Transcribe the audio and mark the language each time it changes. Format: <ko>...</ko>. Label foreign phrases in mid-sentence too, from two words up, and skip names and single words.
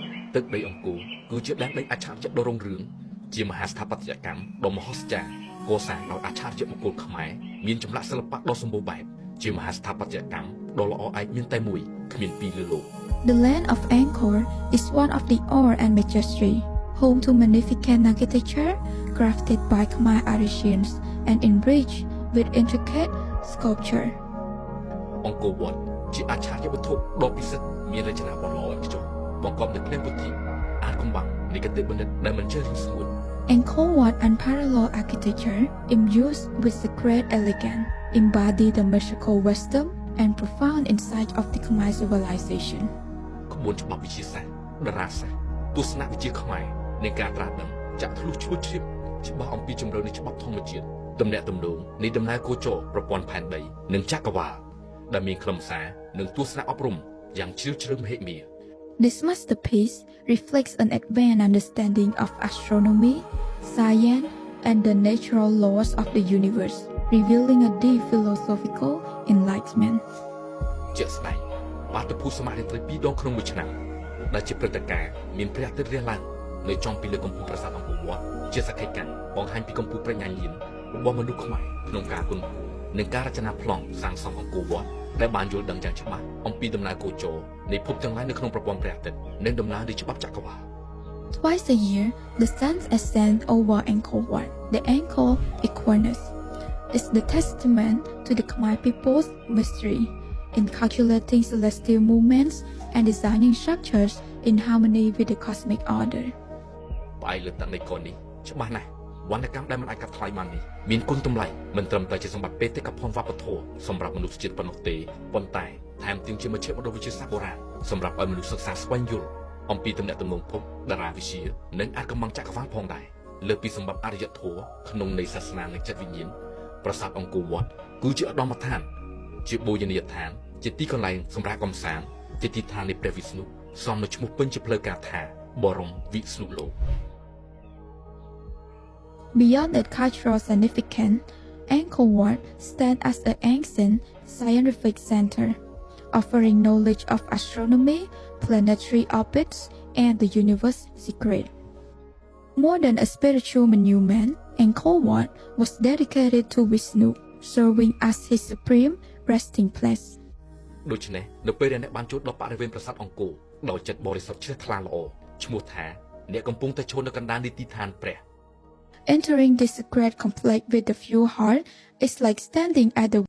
<km>ទឹកដីអង្គរគឺជាដែនដីអច្ឆរិយៈដ៏រុងរឿងជាមហាស្ថាបត្យកម្មដ៏មហោស្ចារ្យកសាងដោយអច្ឆរិយបុគ្គលខ្មែរមានចម្លាក់សិល្បៈដ៏សម្បូរបែបជាមហាស្ថាបត្យកម្មដ៏ល្អឯកមានតែមួយគ្មានពីរលើលោក</km> <en>The land of Angkor is one of the awe and majesty, home to magnificent architecture crafted by Khmer artisans and enriched with intricate sculpture.</en> <km>អង្គរវត្តជាអច្ឆរិយវត្ថុដ៏ពិសិដ្ឋមានរចនាបថល្អឥតខ្ចោះបង្កប់នូវភ្នែកពុទ្ធិអាចកំបាំងនៃកតិបណ្ឌិតដែលមិនចេះរីងស្ងួន</km> <en>Angkor Wat unparalleled architecture imbued with the great elegance embody the magical wisdom and profound insight of the Khmer civilization.</en> <km>ក្បួនច្បាប់វិទ្យាសាស្ត្រតារាសាស្ត្រទស្សនវិជ្ជាខ្មែរនៃការត្រាស់ដឹងចាក់ធ្លុះឈ្មោះជ្រាបច្បាស់អំពីជំរឿននៃច្បាប់ធម្មជាតិទំនាក់ទំនងនៃដំណើរគោចរប្រព័ន្ធផែនដីនិងចក្រវាឡដែលមានខ្លឹមសារនិងទស្សនៈអប់រំយ៉ាងជ្រាលជ្រៅមហិមា</km> <en>This masterpiece reflects an advanced understanding of astronomy, science, and the natural laws of the universe, revealing a deep philosophical enlightenment.</en> <km>ជាក់ស្ដែងបាតុភូតសមាធិត្រី2ដងក្នុងមួយឆ្នាំដែលជាព្រឹត្តិការណ៍មានព្រះអាទិត្យរះឡើងនៅចំពីលើកំពូលប្រាសាទអង្គរវត្តជាសក្ខីកម្មបង្ហាញពីកំពូលប្រាជ្ញាញាណរបស់មនុស្សខ្មែរក្នុងការគុណនិងការរចនាប្លង់សាងសង់អង្គរវត្តដែលបានយល់ដឹងយ៉ាងច្បាស់អំពីដំណើរគោចរនៃភពទាំងឡាយនៅក្នុងប្រព័ន្ធព្រះអាទិត្យនិងដំណើរនៃច្បាប់ចក្រវាឡ</km> <en>Twice a year, the sun ascends over Angkor Wat. The Angkor Equinox is the testament to the Khmer people's mystery in calculating celestial movements and designing structures in harmony with the cosmic order.</en> <km>ផ្អែកលើទាំងនៃកននេះច្បាស់ណាស់វណ្ណកម្មដែលមិនអាចកាត់ថ្លៃបាននេះមានគុណតម្លៃមិនត្រឹមតែជាសម្បត្តិបេតិកភណ្ឌវប្បធ ម៌សម្រាប់មនុស្សជាតិប៉ុណ្ណោះទេប៉ុន្តែថែមទាំងជាមជ្ឈមណ្ឌលវិទ្យាសាស្ត្របុរាណសម្រាប់ឲ្យមនុស្សសិក្សាស្វែងយល់អំពីទំនាក់ទំនងភពតារាវិទ្យានិងអាចកំបាំងចក្រវាឡផងដែរលើពីសម្បត្តិអរិយធម៌ក្នុងនៃសាសនានិងចិត្តវិញ្ញាណប្រាសាទអង្គរវត្តគឺជាឧត្តមដ្ឋានជាបូជនីយដ្ឋានជាទីកន្លែងសម្រាប់កំសាន្តជាទីឋាននៃព្រះវិស្ណុសមនឹងឈ្មោះពេញជាផ្លូវការថាបរមវិស្ណុលោក</km> <en>Beyond its cultural significance, Angkor Wat stands as an ancient scientific center, offering knowledge of astronomy, planetary orbits, and the universe's secret. More than a spiritual monument, Angkor Wat was dedicated to Vishnu, serving as his supreme resting place.</en> <km>ដូច្នេះនៅពេលដែលអ្នកបានចូលដល់បរិវេណប្រាសាទអង្គរដោយចិត្តបរិសុទ្ធជ្រះថ្លាល្អឈ្មោះថាអ្នកកំពុងតែឈរនៅកណ្ដាលនៃទីឋានព្រះ</km> <en>Entering this sacred complex with a pure heart is like standing at the</en>